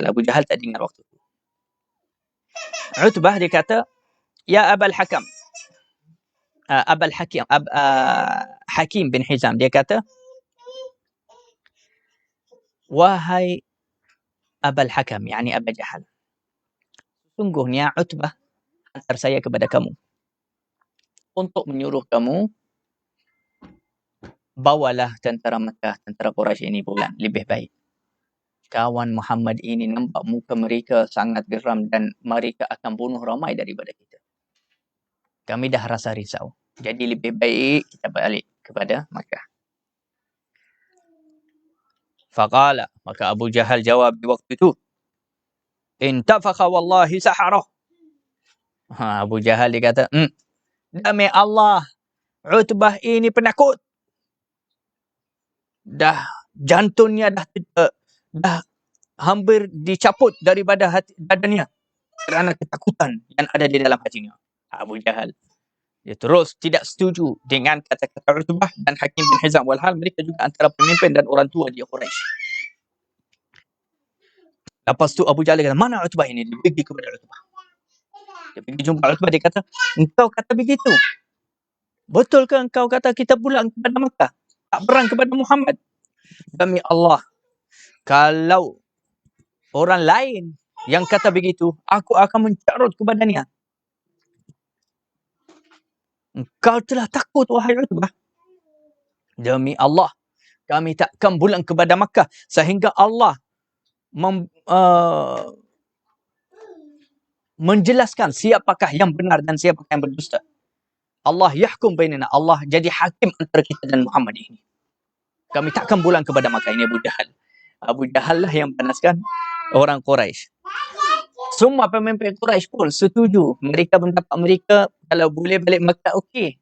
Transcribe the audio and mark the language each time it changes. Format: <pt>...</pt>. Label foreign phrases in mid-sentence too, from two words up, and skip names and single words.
<ms>Abu Jahal tak dengar waktu itu. Utbah dia kata, ya Abul Hakam, Hakim bin Hizam, dia kata, wahai Abul Hakam, yani Abu Jahal, sungguhnya Utbah hantar saya kepada kamu untuk menyuruh kamu bawalah tentera Makkah, tentera Quraisy ini pulang lebih baik. Kawan Muhammad ini nampak muka mereka sangat geram dan mereka akan bunuh ramai daripada kita. Kami dah rasa risau. Jadi lebih baik kita balik kepada Makkah. Faqala, maka Abu Jahal jawab di waktu itu,</ms> <ar>انتفخ والله سحره.</ar> <ms>Abu Jahal dia kata, demi Allah, Utbah ini penakut. Dah jantungnya dah hampir dicaput daripada badannya kerana ketakutan yang ada di dalam hatinya. Abu Jahal dia terus tidak setuju dengan kata-kata Utbah dan Hakim bin Hizam, walhal mereka juga antara pemimpin dan orang tua di Quraisy. Lepas tu Abu Jahal kata, mana Utbah ini? Dia pergi kepada Utbah. Dia pergi jumpa Utbah, dia kata, engkau kata begitu. Betul ke engkau kata kita pulang kepada Makkah? Tak berang kepada Muhammad? Demi Allah, kalau orang lain yang kata begitu, aku akan mencarut ke badannya. Engkau telah takut, wahai Utbah. Demi Allah, kami takkan pulang kepada Makkah sehingga Allah menjelaskan siapakah yang benar dan siapakah yang berdusta.</ms> <ar>الله يحكم بيننا,</ar> <ms>Allah jadi hakim antara kita dan Muhammad ini. Kami takkan pulang kepada Makkah. Ini Abu Jahal. Abu Jahal lah yang panaskan orang Quraisy. Semua pemimpin Quraisy pun setuju. Mereka mendapat mereka kalau boleh balik Makkah, okey.</ms>